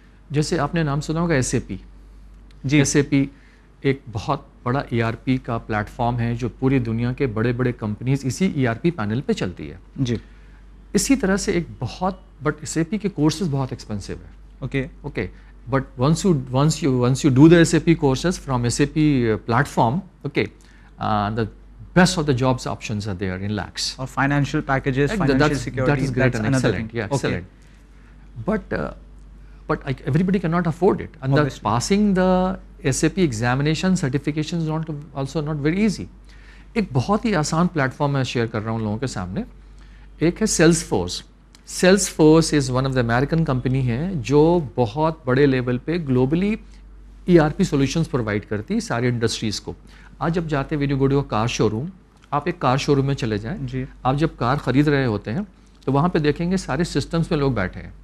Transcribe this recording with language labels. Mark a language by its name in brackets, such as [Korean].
[Urdu] جیسے آپ نے نام سنا ہوگا S A P. جی, S A پی ایک بہت بڑا ای آر پی کا پلیٹ فارم ہے جو پوری دنیا کے بڑے بڑے کمپنیز اسی ای آر پی پینل پہ چلتی ہے. جی, اسی طرح سے ایک بہت, بٹ ایس اے پی کے کورسز بہت ایکسپینسو ہے. [English] Okay, but once you do the S A P courses from S A P platform, okay, the best of the jobs options are there in lakhs. Or financial packages, financial security. That is great and excellent. Yeah, excellent. But everybody cannot afford it. And passing the SAP examination certification is also not very easy. [Urdu] ایک بہت ہی آسان plate form میں share کر رہا ہوں لوگوں کے سامنے. ایک ہے sales force. Sales force [English] is one of the American [Urdu] company ہے جو بہت بڑے لیول پہ globally E R P solutions provide کرتی ساری انڈسٹریز کو. آج جب جاتے ویڈیو گوڈیو کار شو روم, آپ ایک کار شو روم میں چلے جائیں, آپ جب کار خرید رہے ہوتے ہیں تو وہاں پہ دیکھیں گے سارے سسٹمس میں لوگ بیٹھے ہیں.